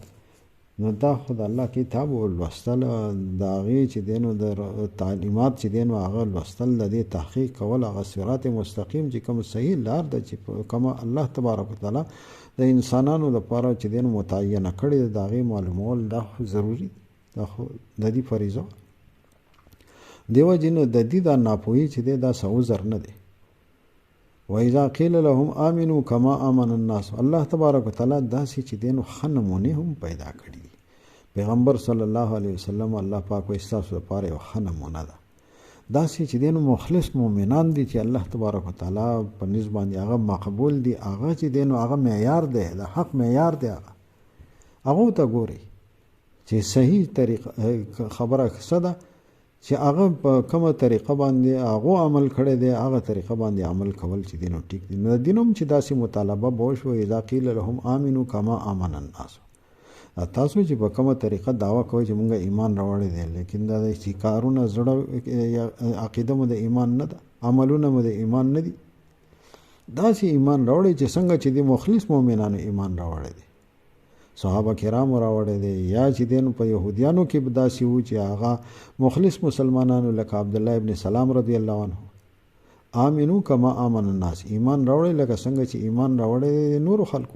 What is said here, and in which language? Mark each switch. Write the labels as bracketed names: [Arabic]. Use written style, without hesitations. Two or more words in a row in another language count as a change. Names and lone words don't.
[Pashto] نو دا خو د الله کتاب لوستل، د هغې چې دی نو د تعلیمات چې دی نو هغه لوستل، د دې تحقیق کول، هغه صراط مستقیم چې کوم صحیح لار ده چې کومه [Arabic] الله تبارک وتعالی [Pashto] د انسانانو لپاره چې دی نو متعینه کړې ده، د هغې معلومول دا خو ضروري، دا خو د دې فریضه. دیو جنو د دې دا ناپوهي چې دی دا څه عذر نه دی. [Arabic] وَإِذَا قِيلَ لَهُمْ آمِنُوا كَمَا آمَنَ النَّاسُ، الله تبارک وتعالی [Pashto] داسې چې دی نو ښه نمونې هم پیدا کړي دي. پیغمبر [Arabic] صلی الله علیه وسلم [Pashto] الله پاک وایي ستاسو لپاره یو ښه نمونه ده. داسې چې دی نو مخلص مؤمنان دي چې [Arabic] الله تبارک وتعالی [Pashto] په نسبت باندې هغه مقبول دي، هغه چې دی نو هغه معیار دی، د حق معیار دی، هغه ته ګورئ چې صحیح طریقه خبره څه ده، چې هغه په کومه طریقه باندې هغه عمل کړی دی، هغه طریقه باندې عمل کول چې دی نو ټیک دی. نو د دین هم چې داسې مطالبه به وشوه [Arabic] اذا قیل لهم آمنوا کما آمن الناس، [Pashto] تاسو چې په کومه طریقه دعوه کوئ چې مونږ ایمان راوړی دی، لیکن دا چې کارونه زړه عقیده مو د ایمان نه ده، عملونه مو د ایمان نه دي، داسې ایمان راوړی چې څنګه چې د مخلص مؤمنانو ایمان راوړی دی، صحابه کرامو راوړی دی، یا چې دی نو په یهودیانو کې به داسې وو چې هغه مخلص مسلمانانو لکه عبدالله ابن سلام [Arabic] رضی الله عنه آمنو کما آمن الناس، [Pashto] ایمان راوړی لکه څنګه چې ایمان راوړی دی نورو خلکو.